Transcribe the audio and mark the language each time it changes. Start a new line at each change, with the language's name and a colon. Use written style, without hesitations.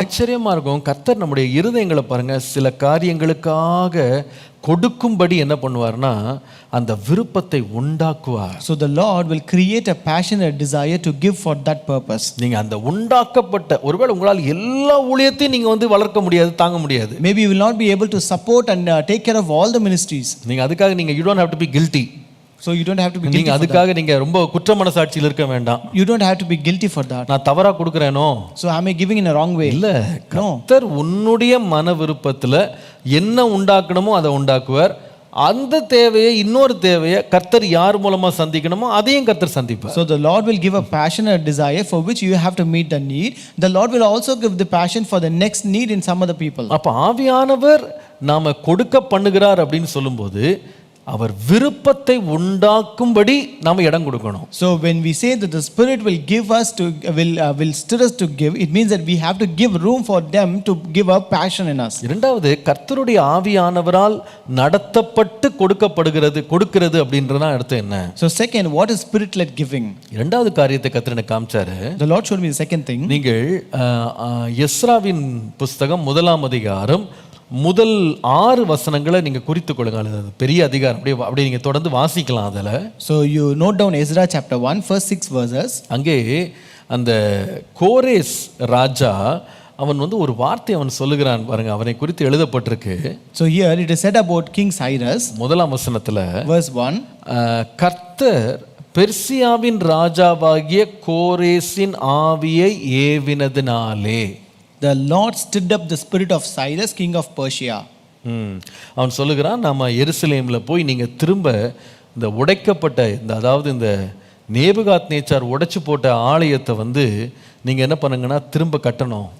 Tamil: ஆச்சரியமா இருக்கும். கர்த்தர் நம்முடைய இருதயங்களை பாருங்க, சில காரியங்களுக்காக கொடுக்கும்படி என்ன பண்ணுவார்னா அந்த விருப்பத்தை உண்டாக்குவார்.
English: So the Lord will create a passion, a desire to give for that purpose.
Tamil: நீங்க அந்த உண்டாக்கப்பட்ட, ஒருவேளை உங்களால் எல்லா ஊழியத்தையும் நீங்க வளர்க்க முடியாது, தாங்க முடியாது.
English: Maybe you will not be able to support and take care of all the ministries.
Tamil: நீங்க அதுக்காக
English: you don't have to be guilty. So you don't have to be guilty.
Tamil: நீங்க அதுக்காக நீங்க ரொம்ப குற்ற மனசாட்சியில் இருக்க வேண்டாம்.
English: You don't have to be guilty for that.
Tamil: நான் தவறா கொடுக்கறேனோ,
English: So am I giving in a wrong way?
Tamil: இல்ல, கர்த்தர் உன்னுடைய மன விருப்பத்துல என்ன உண்டாக்கணுமோ அதை உண்டாக்குவார். அந்த தேவையை, இன்னொரு தேவையை கர்த்தர் யார் மூலமா சந்திக்கணுமோ அதையும் கர்த்தர் சந்திப்பார்.
English: So the Lord will give a passion, a desire for which you have to meet the need. The Lord will also give the passion for the next need in some other people.
Tamil: அப்ப ஆவியானவர் நாம கொடுக்க பண்ணுகிறார் அப்படின்னு சொல்லும்போது அவர் விருப்பத்தை உண்டாக்கும்படி நாம இடம் கொடுக்கணும்.
English: So when we say that the Spirit will give us to will stir us to give, it means that we have to give room for them to give a passion in us.
Tamil: இரண்டாவது, கர்த்தருடைய ஆவியானவரால் நடத்தப்பட்டு கொடுக்கிறது அப்படின்றதான் அர்த்தம் என்ன?
English: So second, what is Spirit-led giving?
Tamil: இரண்டாவது காரியத்தை கர்த்தர் எனக்கு காமிச்சாரு.
English: The Lord showed me the second thing.
Tamil: நீங்கள் எஸ்ராவின் புஸ்தகம் 1ஆம் அதிகாரம் முதல் 6 வசனங்களை நீங்க குறித்துக் கொள்ளுங்க. அது பெரிய அதிகாரம், அப்படியே நீங்க தொடர்ந்து வாசிக்கலாம் அதுல.
English: So you note down Ezra chapter 1 first 6 verses.
Tamil: அங்கே அந்த கோரேஸ் ராஜா அவன் ஒரு வார்த்தை அவன் சொல்லுகிறான் பாருங்க, அவனை குறித்து எழுதப்பட்டிருக்கு.
English: So here it is said about King Cyrus.
Tamil: 1ஆம் வசனத்துல
English: verse 1,
Tamil: கர்த்தர் பெர்சியாவின் ராஜாவாகிய கோரேசின் ஆவியை ஏவினதினாலே
English: the Lord stirred up the spirit of Cyrus, king of Persia.
Tamil: அவன் சொல்லுகிறான், நம்ம எருசலேம்ல போய் நீங்க திரும்ப இந்த உடைக்கப்பட்ட அதாவது இந்த நேபுகாத்நேச்சார் உடைச்சு போட்ட ஆலயத்தை நீங்க என்ன பண்ணுங்கன்னா திரும்ப கட்டணும்.